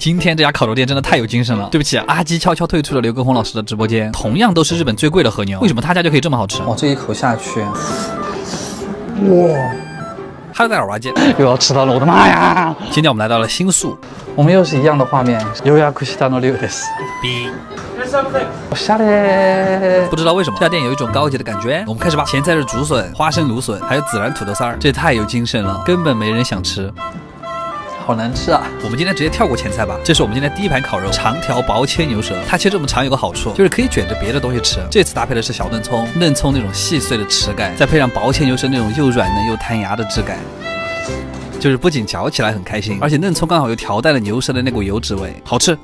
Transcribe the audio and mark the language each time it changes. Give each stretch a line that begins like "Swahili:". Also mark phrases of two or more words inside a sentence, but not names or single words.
Chinese: 今天这家烤肉店真的太有精神了。对不起，阿基悄悄退出了刘畊宏老师的直播间。同样都是日本最贵的和牛，为什么他家就可以这么好吃？哇，这一口下去，哇！哈喽，大家好，我是阿基，又要吃到了，我的妈呀！今天我们来到了新宿，我们又是一样的画面。
Japanese: 予約したの龍です。おしゃれ。
Chinese: 不知道为什么这家店有一种高级的感觉。我们开始吧。前菜是竹笋、花生芦笋，还有孜然土豆丝儿，这太有精神了，根本没人想吃。好难吃啊！我们今天直接跳过前菜吧。这是我们今天第一盘烤肉，长条薄切牛舌。它切这么长有个好处，就是可以卷着别的东西吃。这次搭配的是小嫩葱，嫩葱那种细碎的齿感，再配上薄切牛舌那种又软嫩又弹牙的质感，就是不仅嚼起来很开心，而且嫩葱刚好又调淡了牛舌的那股油脂味，好吃。